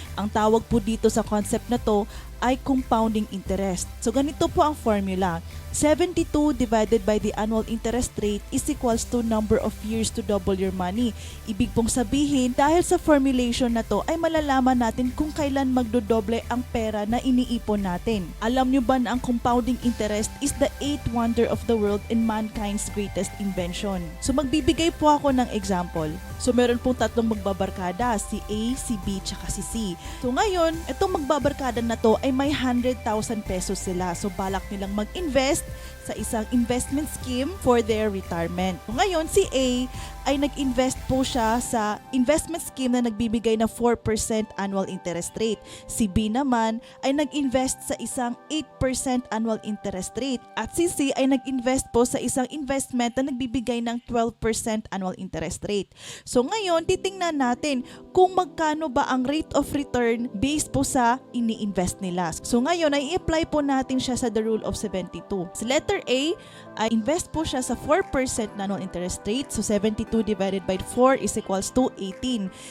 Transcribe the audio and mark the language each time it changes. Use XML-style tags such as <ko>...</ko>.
<tl>Ang tawag po dito sa concept na to ay compounding interest. So ganito po ang formula.</tl> <en>72 divided by the annual interest rate is equals to number of years to double your money.</en> <tl>Ibig pong sabihin, dahil sa formulation na to ay malalaman natin kung kailan magdodoble ang pera na iniipon natin. Alam nyo ba na ang</tl> <en>compounding interest is the 8th wonder of the world and mankind's greatest invention?</en> <tl>So magbibigay po ako ng example. So meron pong tatlong magbabarkada, si A, si B, tsaka si C. So ngayon, itong magbabarkada na to ay may 100,000 pesos sila. So balak nilang mag-invest sa isang investment scheme for their retirement. So ngayon, si A ay nag-invest po siya sa investment scheme na nagbibigay na 4% annual interest rate. Si B naman ay nag-invest sa isang 8% annual interest rate. At si C ay nag-invest po sa isang investment na nagbibigay ng 12% annual interest rate. So ngayon, titingnan natin kung magkano ba ang rate of return based po sa ini-invest nila. So ngayon, ay i-apply po natin siya sa the rule of 72. Sa letter A, ay invest po siya sa 4% na annual interest rate. So 72 divided by 4 is equals to 18.</tl>